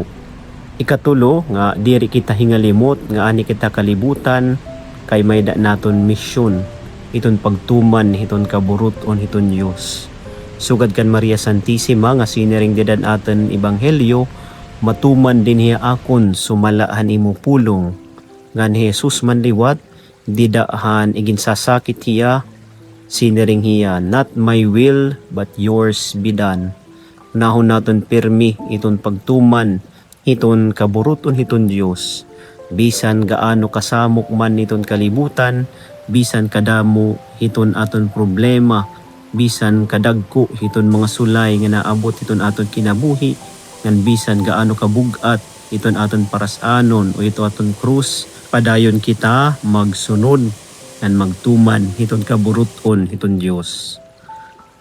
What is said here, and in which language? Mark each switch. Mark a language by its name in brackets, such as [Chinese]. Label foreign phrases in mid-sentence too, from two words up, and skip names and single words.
[Waray] Ikatulo nga diri kita hingalimot nga ani kita kalibutan kay may da naton misyon iton pagtuman hiton kaburuton hiton Dios. Sugad kan Maria Santissima nga siniring didan aton ebanghelyo, matuman din hiya akon sumalahan imo pulong. Ngan Jesus man liwat didahan iginsasakit hiya, siniring hiya, [English] not my will but yours be done. [Waray] Nahon naton pirmi iton pagtuman hiton kaburuton hiton Dios. Bisan gaano kasamok man iton kalibutan, bisan kadamo hiton aton problema, bisan kadagko hiton mga sulay nga naabot hiton aton kinabuhi, ngan bisan gaano kabugat iton aton parasanon o ito aton krus, padayon kita magsunod ngan magtuman hiton kaburuton hiton Dios.